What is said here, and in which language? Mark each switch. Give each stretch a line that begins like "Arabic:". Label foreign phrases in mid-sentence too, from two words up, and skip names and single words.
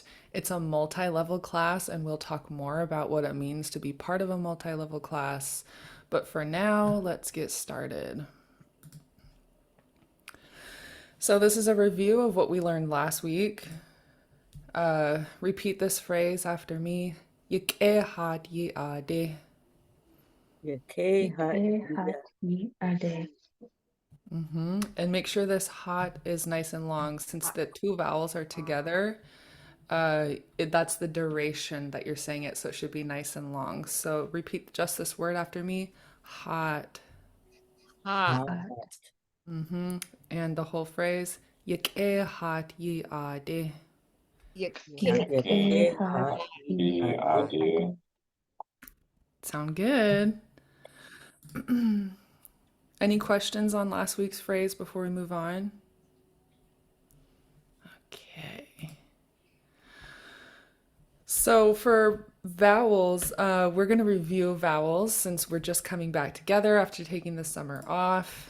English: It's a multi-level class, and we'll talk more about what it means to be part of a multi-level class. But for now, let's get started. So this is a review of what we learned last week. Repeat this phrase after me.
Tlingit: Yak'éi haat yeey.aadí. Yak'éi haat.
English: And make sure this haat is nice and long since the 2 vowels are together. That's the duration that you're saying it, so it should be nice and long. So repeat just this word after me.
Tlingit: Hot. Haat.
English: And the whole phrase.
Tlingit: Yak'éi haat yeey.aadí. Yak'éi haat yeey.aadí.
English: Sound good. Any questions on last week's phrase before we move on? Okay. So for vowels, we're going to review vowels since we're just coming back together after taking the summer off.